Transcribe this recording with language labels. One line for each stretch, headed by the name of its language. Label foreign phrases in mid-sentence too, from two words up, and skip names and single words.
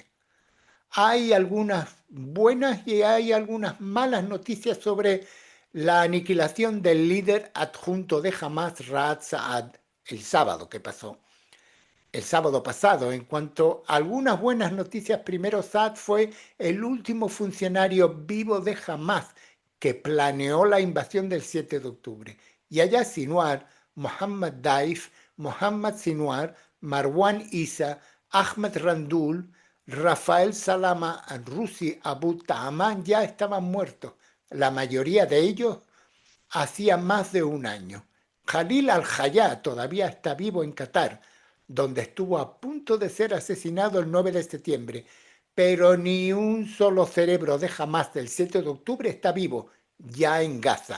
Spanish: Hay algunas buenas y hay algunas malas noticias sobre la aniquilación del líder adjunto de Hamas, Raad Saad, el sábado que pasó. El sábado pasado. En cuanto a algunas buenas noticias, primero Saad fue el último funcionario vivo de Hamas que planeó la invasión del 7 de octubre. Yahya Sinwar, Mohammad Daif, Mohammad Sinwar, Marwan Issa, Ahmed Randul, Rafael Salama, Rusi Abu Ta'aman ya estaban muertos. La mayoría de ellos hacía más de un año. Khalil al-Hayya todavía está vivo en Qatar, donde estuvo a punto de ser asesinado el 9 de septiembre, pero ni un solo cerebro de Hamas del 7 de octubre está vivo, ya en Gaza.